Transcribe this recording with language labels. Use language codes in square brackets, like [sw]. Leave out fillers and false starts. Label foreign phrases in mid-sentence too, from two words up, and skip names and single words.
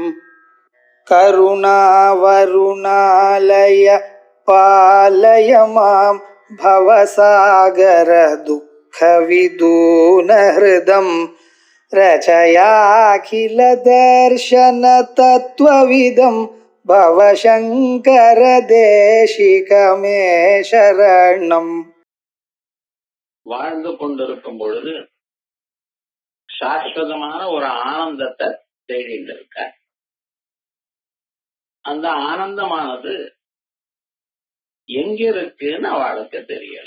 [sa] करुणावरुणालय पालय मां भवसागर दुःखविदूनहृदं रचयाखिल दर्शन तत्त्वविदं भवशङ्कर देशिकमे शरणम्. [ta] வாழ்ந்து கொண்டிருக்கும் பொழுது சாஸ்வதமான ஒரு ஆனந்தத்தை தேடிட்டு இருக்க. அந்த ஆனந்தமானது எங்க இருக்குன்னு அவளுக்கு தெரியல.